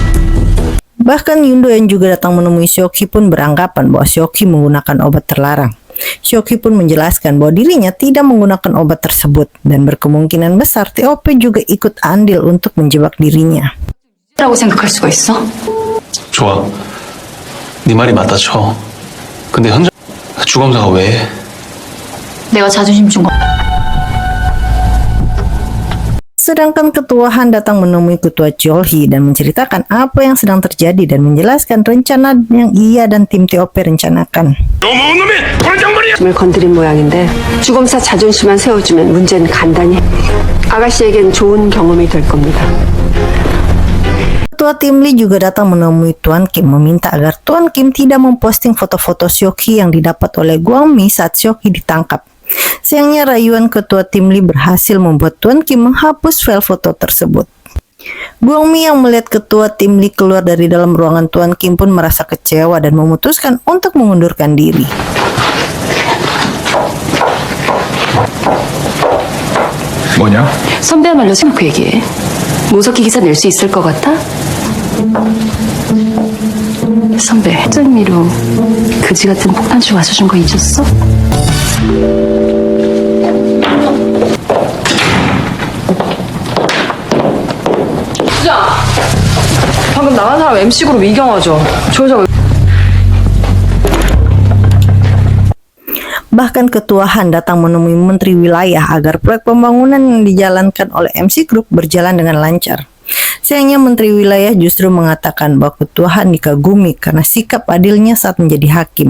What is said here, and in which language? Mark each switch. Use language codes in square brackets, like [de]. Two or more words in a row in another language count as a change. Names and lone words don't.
[id] Bahkan Yundo yang juga datang menemui Shoki pun beranggapan bahwa Shoki menggunakan obat terlarang. Seok Hee pun menjelaskan bahwa dirinya tidak menggunakan obat tersebut dan berkemungkinan besar TOP juga ikut andil untuk menjebak dirinya. [ko] 라고 생각할 수가 있어? 좋아. 네 말이 맞다 쳐. 근데 현장 주검사가 왜? 내가 자존심 준 거. [id] Sedangkan Ketua Han datang menemui Ketua Chol Hee dan menceritakan apa yang sedang terjadi dan menjelaskan rencana yang ia dan tim TOP rencanakan. [ko] 을 건드린 모양인데 주검사 자존심만 세워주면 문제는 간단히 아가씨에겐 좋은 경험이 될 겁니다. [id] Ketua tim Lee juga datang menemui Tuan Kim meminta agar Tuan Kim tidak memposting foto-foto Seok Hee yang didapat oleh Gwang Mi saat Seok Hee ditangkap. Sayangnya rayuan Ketua tim Lee berhasil membuat Tuan Kim menghapus file foto tersebut. Gwang Mi yang melihat Ketua tim Lee keluar dari dalam ruangan Tuan Kim pun merasa kecewa dan memutuskan untuk mengundurkan diri. [ko] 뭐냐? 선배야말로 생각해 얘기해. 모석기 기사 낼 수 있을 것 같아? 선배, 짠미로 그지 같은 폭탄주 맞춰준 거 잊었어? 방금 나간 사람 MC그룹 이경화죠. 저 여자 [id] Bahkan Ketua Han datang menemui Menteri Wilayah agar proyek pembangunan yang dijalankan oleh MC Group berjalan dengan lancar. Sayangnya Menteri Wilayah justru mengatakan bahwa Ketua Han dikagumi karena sikap adilnya saat menjadi hakim.